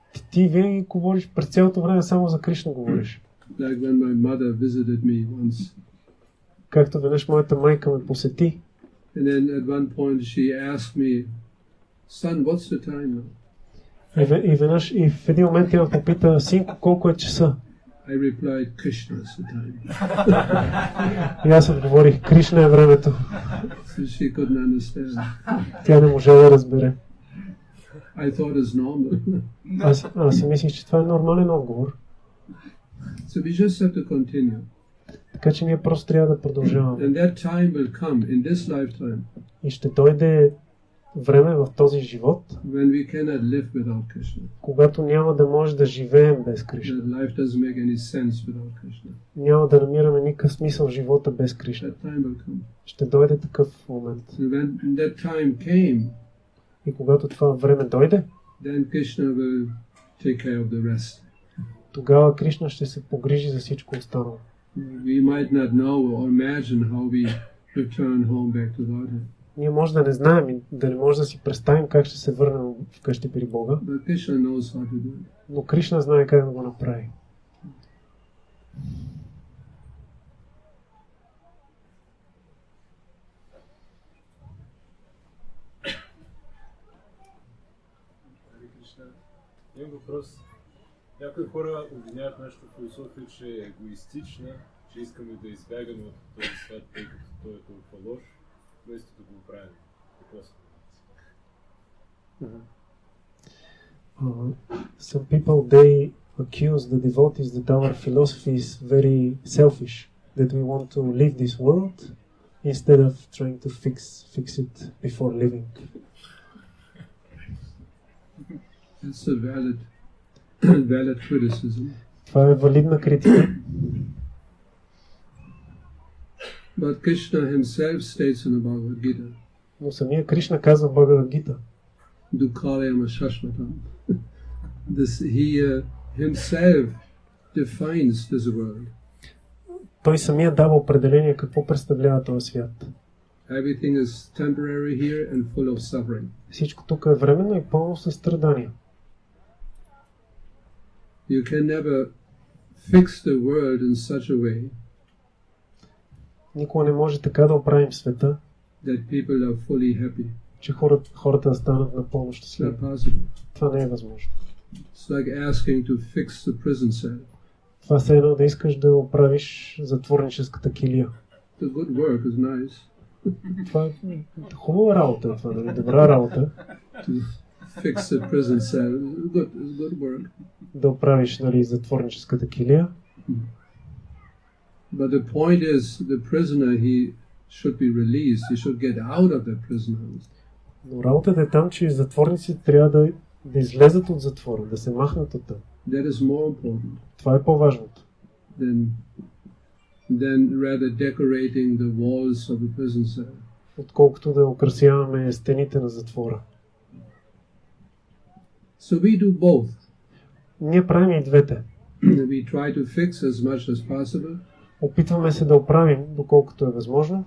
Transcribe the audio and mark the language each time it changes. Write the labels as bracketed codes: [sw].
[bg] Ти винаги говориш, през цялото време само за Кришна говориш. [en] Like when my mother visited me once. [bg] Както веднъж моята майка ме посети. [en] And then at one point she asked me, "Son, what's the time now?" [bg] И в един момент тя ме попита, синко, колко е часа? [en] I replied, "Krishna is the time." [bg] И аз отговорих, Кришна е времето. [en] So she couldn't understand. [bg] Тя не може да разбере. [en] I thought it's normal. [bg] Аз си мислих, че това е нормален отговор. [en] So we just have to continue. [bg] Така че ние просто трябва да продължаваме. [en] And that time will come in this lifetime. [bg] И ще дойде време в този живот, [en] when we cannot live without Krishna. [bg] когато няма да може да живеем без Кришна. [en] That life doesn't make any sense without Krishna. [bg] Няма да намираме никакъв смисъл в живота без Кришна. [en] That time will come. [bg] Ще дойде такъв момент. [en] And when that time came, [bg] И когато това време дойде, [en] then Krishna will take care of the rest. [bg] тогава Кришна ще се погрижи за всичко останало. [en] We might not know or imagine how we return home back to Godhead. [bg] Ние може да не знаем и да не може да си представим как ще се върнем вкъщи при Бога, [en] But Krishna knows how to do it. [bg] но Кришна знае как да го направи. Имам въпрос. Някои хора обвиняват нашата философия, че е егоистична, че искаме да избягаме от този свят, тъй като той е толкова лош, вместо да го правим. Какво се [en] Some people, they accuse the devotees that our philosophy is very selfish, that we want to leave this world instead of trying to fix it before leaving. It's a valid criticism. [bg] Това е валидна критика. [en] But Krishna himself states in the Bhagavad Gita, [bg] Но самия Кришна казва в Бхагавад Гита, [sa] Dukhalayama Shashvatam. [en] He himself defines this world. [bg] той самия дава определение какво представлява този свят. [en] Everything is temporary here and full of suffering. [bg] Всичко тук е временно и пълно със страдания. [en] You can never fix the world in such a way [bg] Никога не може така да оправим света, [en] that people are fully happy. [bg] че хората да станат напълно [en] It's [bg] щастливи. [en] not possible. [bg] Това не е възможно. [en] It's like asking to fix the prison cell. [bg] Това е едно да искаш да оправиш затворническата килия. [en] The good work is nice. [bg] Това е хубава работа, това е добра работа. [en] To fix the prison cell is good work. [bg] Да оправиш, нали, затворническата килия. [en] But the point is, the prisoner, he should be released. He should get out of the prison house. [bg] Но работата е там, че затворниците трябва да излезат от затвора, да се махнат от там. [en] That is more important [bg] Това е по-важното. [en] than rather decorating the walls of the prison cell. [bg] Отколкото да украсяваме стените на затвора. [en] So we do both. [bg] Ние правим и двете. [en] We try to fix as much as possible, [bg] Опитваме се да оправим, доколкото е възможно,